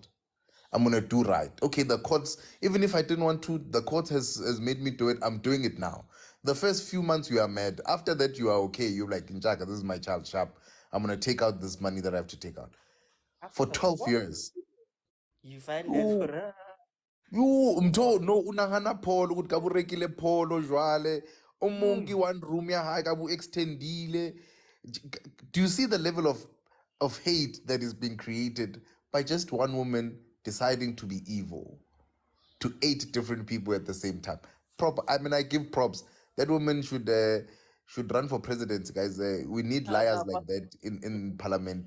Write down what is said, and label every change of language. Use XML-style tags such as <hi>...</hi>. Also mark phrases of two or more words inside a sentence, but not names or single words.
<en>I'm gonna do right. Okay, the courts, even if I didn't want to, the court has made me do it. I'm doing it now. The first few months you are mad. After that, you are okay. You're like, Njaka, this is my child, sharp. I'm gonna take out this money that I have to take out. For 12 years. You find that for</en> <st>Mtho no unahana pholo ukuthi ka burekile pholo jwale omongi 1 room ya hae ka bu extendile.</st> <en>Do you see the level of hate that is being created by just one woman deciding to be evil to 8 different people at the same time? I give props. That woman should run for president, guys. We need liars like that in parliament.</en>